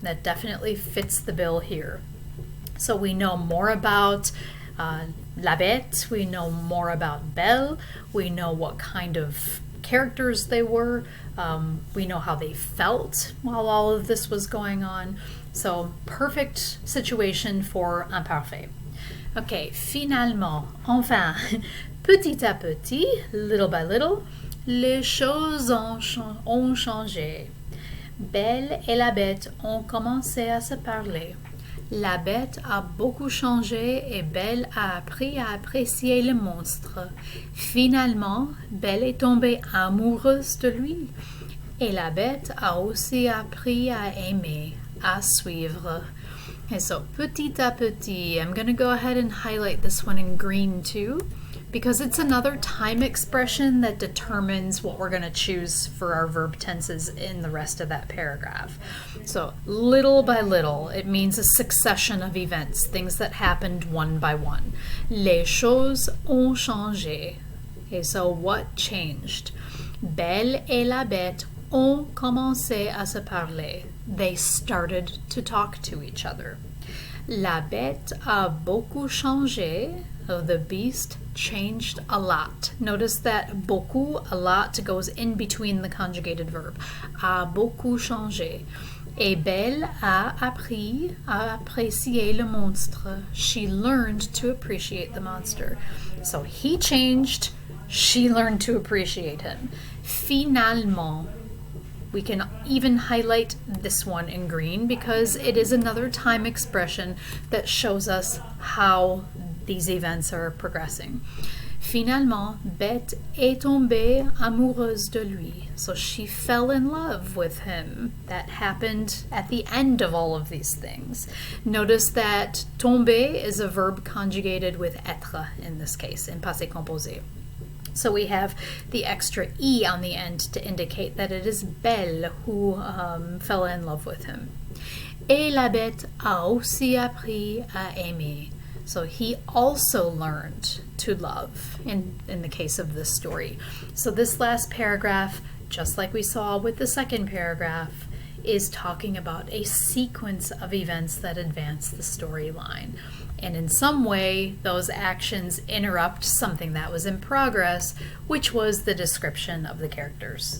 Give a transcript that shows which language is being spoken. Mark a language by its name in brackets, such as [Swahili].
[English] That definitely fits the bill here. So we know more about La Bête, we know more about Belle, we know what kind of characters they were, we know how they felt while all of this was going on. So perfect situation for imparfait. [French] Ok, finalement, enfin, petit à petit, [English] little by little, [French] les choses ont changé. Belle et la Bête ont commencé à se parler. La Bête a beaucoup changé et Belle a appris à apprécier le monstre. Finalement, Belle est tombée amoureuse de lui. Et la Bête a aussi appris à aimer, à suivre. [English] And so, [French] petit à petit, [English] I'm going to go ahead and highlight this one in green too, because it's another time expression that determines what we're going to choose for our verb tenses in the rest of that paragraph. So, little by little, it means a succession of events, things that happened one by one. [French] Les choses ont changé. [English] Okay, so what changed? [French] Belle et la Bête ont commencé à se parler. [English] They started to talk to each other. [French] La Bête a beaucoup changé. [English] So the beast changed a lot. Notice that beaucoup, a lot, goes in between the conjugated verb. [French] A beaucoup changé. Et Belle a appris à apprécier le monstre. [English] She learned to appreciate the monster. So he changed, she learned to appreciate him. Finalement. We can even highlight this one in green because it is another time expression that shows us how these events are progressing. [French] Finalement, Bête est tombée amoureuse de lui. [English] So she fell in love with him. That happened at the end of all of these things. Notice that tomber is a verb conjugated with être in this case, in passé composé. So we have the extra E on the end to indicate that it is Belle who fell in love with him. [French] Et la Bête a aussi appris à aimer. [English] So he also learned to love in the case of this story. So this last paragraph, just like we saw with the second paragraph, is talking about a sequence of events that advance the storyline. And in some way, those actions interrupt something that was in progress, which was the description of the characters.